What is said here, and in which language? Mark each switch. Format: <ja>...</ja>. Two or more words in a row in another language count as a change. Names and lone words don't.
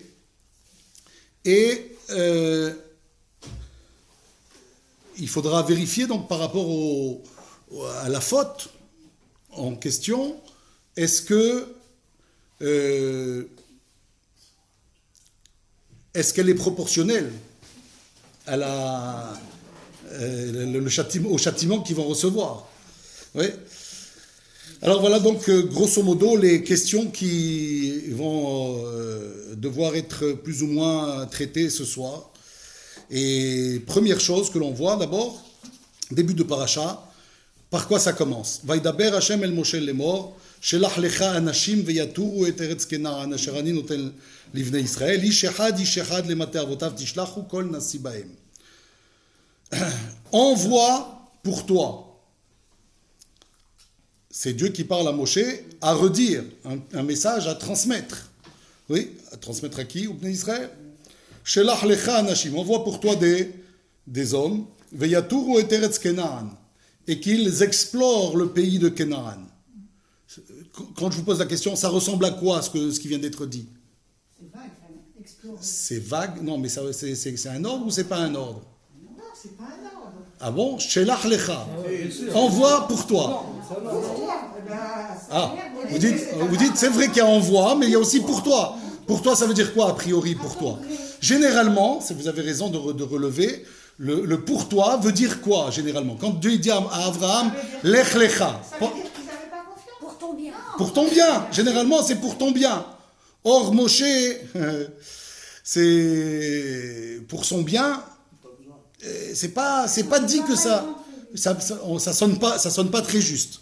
<fr>Et il faudra vérifier donc par rapport à la faute en question, est-ce qu'elle est proportionnelle à au châtiment qu'ils vont recevoir. Oui. Alors voilà donc grosso modo les questions qui vont devoir être plus ou moins traitées ce soir. Et première chose que l'on voit d'abord, début de paracha, par quoi ça commence?</fr> <he>וידבר השם אל משה לאמר שלח לך אנשים ויתרו את ארץ כנען אשר אני נתן לבני ישראל איש אחד למטה אבתיו תשלחו כל נשיא בהם.</he> <fr>Envoie pour toi. C'est Dieu qui parle à Moshe à redire, un message à transmettre. Oui, à transmettre à qui? Au peuple d'Israël.</fr> <he>שלח לך אנשים,</he> <fr>envoie pour toi des hommes,</fr> <he>ויתרו את ארץ כנען,</he> <fr>et qu'ils explorent le pays de Canaan. Quand je vous pose la question, ça ressemble à quoi ce qui vient d'être dit? C'est vague, explorer. C'est vague? Non, mais c'est un ordre ou c'est pas un ordre? Non, c'est pas un ordre. Ah bon?</fr> <he>שלח לך.</he> <fr>Bien sûr. Envoie pour toi. Ça va. Ah, vous dites c'est vrai qu'il y a envoi, mais il y a aussi pour toi. Pour toi, ça veut dire quoi a priori pour toi? Généralement, vous avez raison de relever, le pour toi veut dire quoi généralement? Quand Dieu dit à Abraham,</fr> <he>לך לך.</he> <fr>Ça veut dire qu'ils n'avaient pas confiance. Pour ton bien. Pour ton bien. Généralement, c'est pour ton bien. Or, Moshe, c'est pour son bien. C'est pas dit que ça sonne pas très juste.</fr>